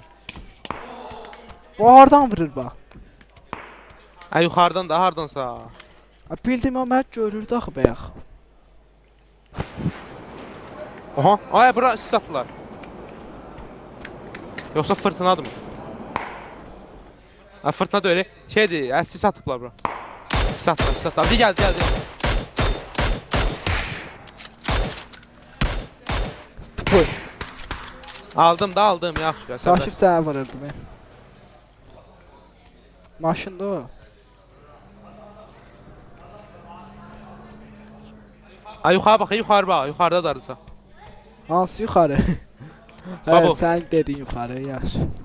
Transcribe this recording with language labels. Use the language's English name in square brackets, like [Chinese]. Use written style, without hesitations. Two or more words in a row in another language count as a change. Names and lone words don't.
[Azerbaijani] Bu hardan vurur bax? Ay yuxarıdan da hardansa. Bildim o mən görürdü axı bayaq. Oha, ay bura sis atdılar. Yoxsa fırtınadır mı? Ha fırtına da öyle şeydir, sis atıblar bura. Sis atdılar. [Turkish] Hadi geldi. [Azerbaijani] Buyur. Aldım, yaxşı. Sakip sənə vururdum. Maşında o. Ay yuxarı bax, yuxarıda darısa. Hansı yuxarı? Babo. Sən dedin yuxarı, yaxşı.